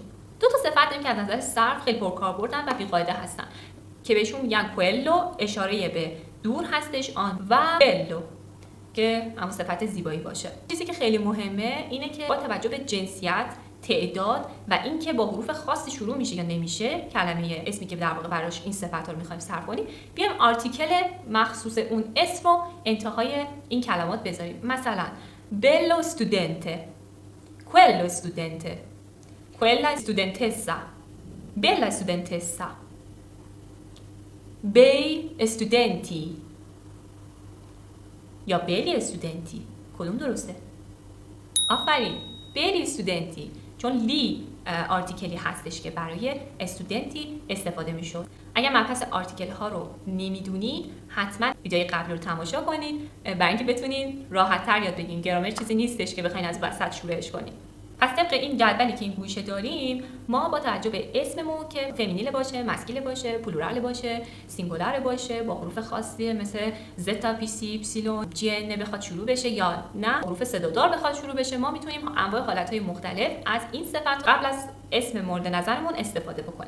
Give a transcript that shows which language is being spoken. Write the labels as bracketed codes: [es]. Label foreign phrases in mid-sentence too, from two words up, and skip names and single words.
[fa] دو تا صفت داریم که از نظر صرف خیلی پرکاربردن و بیقاعده هستن که بهشون میگن کوئلو، اشاره به دور هستش آن، و بلو که همون صفت زیبایی باشه. چیزی که خیلی مهمه اینه که با توجه به جنسیت، تعداد و اینکه با حروف خاصی شروع میشه یا نمیشه کلمه اسمی که در واقع براش این صفت رو میخوایم صرف کنیم، بیایم آرتیکل مخصوص اون اسم رو انتهای این کلمات بذاریم. [it] مثلا bello studente، quello studente، quella studentessa، bella studentessa، bei studenti یا belli studenti. [fa] کدوم درسته؟ آفرین، [it] belli studenti، [fa] چون لی آرتیکلی هستش که برای استودنتی استفاده میشد. اگر مبحث آرتیکل ها رو نمیدونید حتما ویدیوی قبلی رو تماشا کنید برای اینکه بتونین راحت تر یاد بگیرین. گرامر چیزی نیستش که بخواین از وسط شروعش کنین. پس طبق این جدولی که این گوشه داریم، ما با توجه به اسممون که فمینیل باشه، مسکیل باشه، پلورال باشه، سینگولار باشه، با حروف خاصی مثل زتا، پی سی، اپسیلون، جی ان بخواد شروع بشه یا نه حروف صدادار بخواد شروع بشه، ما میتونیم انواع حالتهای مختلف از این صفت قبل از اسم مورد نظرمون استفاده بکنیم.